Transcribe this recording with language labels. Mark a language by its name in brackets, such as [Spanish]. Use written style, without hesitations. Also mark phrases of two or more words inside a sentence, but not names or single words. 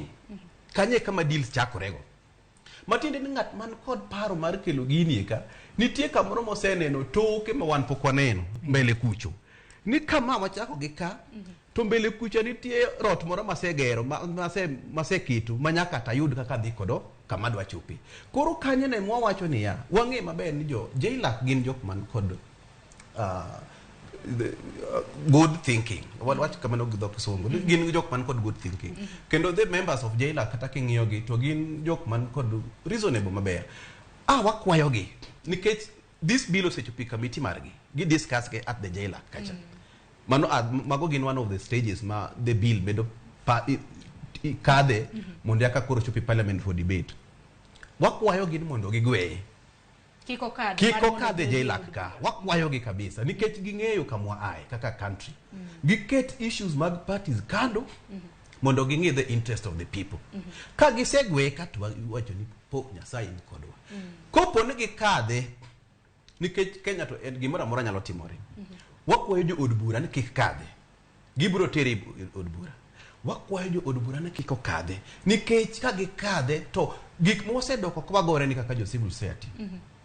[Luo (Kenya and Tanzania)] Kanye kama deals chakorego. Matiende ni ng'at man kod paro mar kelo gini ka nitie kamoro moseneno toke ma wan pok waneno [Swahili] mbele kucho. [Luo (Kenya and Tanzania)] Ni kama wachako gi ka to [Swahili] mbele kucho [Luo (Kenya and Tanzania)] nitie rot moro masegero maseketo manyaka tayud kaka dhi kodo kama dwa chopi. Koro kanye ne mwawacho ni ya wang'e maber ni jo JLAC gin jok man kod [English] good thinking. [Luo (Kenya and Tanzania)] Wach kamano gi dhok Kisungu. Gin jok man kod [English] good thinking. [Luo (Kenya and Tanzania)] Kendo [English] the members of JLAC [Luo (Kenya and Tanzania)] kata king'iyo gi to gin jok man kod reasonable maber. Wakwayo gi nikech [English] this bill [Luo (Kenya and Tanzania)] osechopi committee margi gi discuss ke [English] at the JLAC [Luo (Kenya and Tanzania)] kacha. Mago gin [English] one of the stages [Luo (Kenya and Tanzania)] ma [English] the bill [Luo (Kenya and Tanzania)] bedo kade mondo yaka koro chopi parliament [English] for debate. [Luo (Kenya and Tanzania)] Wakwayo gin mondo gigweye. Kiko kade JLAC ka. Wakwayo gi kabisa nikech ging'eyo kamwa ai kaka country. Giket issues mag parties kando mondo ging'e [English] the interest of the people. [Luo (Kenya and Tanzania)] Ka gisegwe ka to wacho ni po Nyasaye ni kodwa. Kopo ne gikadhe nikech Kenya to en gimoro amora nyalo timore. Wakwayo jo od bura ni kik kadhe. Gibiro teri od bura. Wakwayo jo od bura ni kik okadhe nikech ka gikadhe to gik mosedoko kwa gore ni kaka jo [English] civil society.